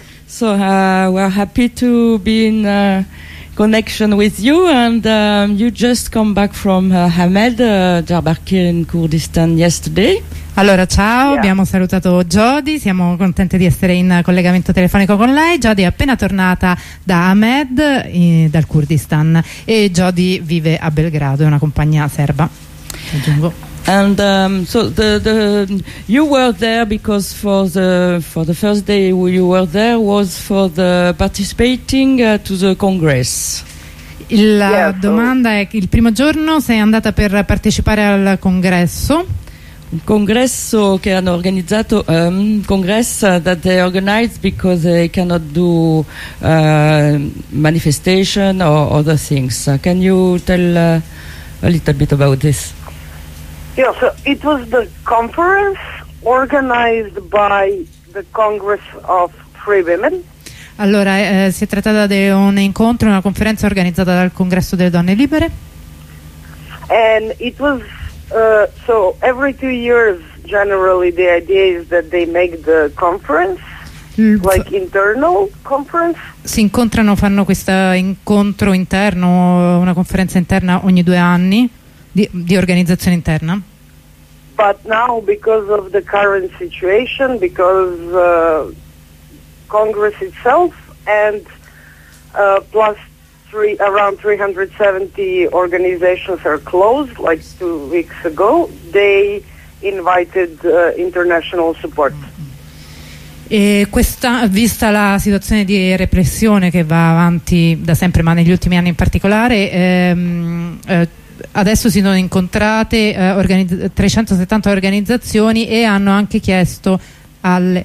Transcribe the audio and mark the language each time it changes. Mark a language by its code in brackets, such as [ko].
[en] So we're happy to be in connection with you, and you just come back from Hamed, Diyarbakir in Kurdistan yesterday. [it] Allora, ciao, yeah. Abbiamo salutato Jody, siamo contenti di essere in collegamento telefonico con lei. Jody è appena tornata da Hamed, dal Kurdistan, e Jody vive a Belgrado, è una compagna serba. Aggiungo. [en] And so the you were there because for the first day you were there was for the participating to the congress. [it] La domanda è: il primo giorno sei andata per partecipare al congresso? Un congresso che hanno organizzato, [en] that they organized because they cannot do manifestation or other things. Can you tell a little bit about this? Yeah, so it was the conference organized by the Congress of Free Women. [it] Allora, si è trattata di un incontro, una conferenza organizzata dal Congresso delle Donne Libere. [en] And it was so every 2 years generally the idea is that they make the conference like internal conference. [it] Si incontrano, fanno questo incontro interno, una conferenza interna ogni 2 anni di organizzazione interna. [en] But now, because of the current situation, because Congress itself and plus around 370 organizations are closed, like 2 weeks ago, they invited international support. [it] E questa, vista la situazione di repressione che va avanti da sempre, ma negli ultimi anni in particolare, adesso si sono incontrate 370 organizzazioni e hanno anche chiesto alle...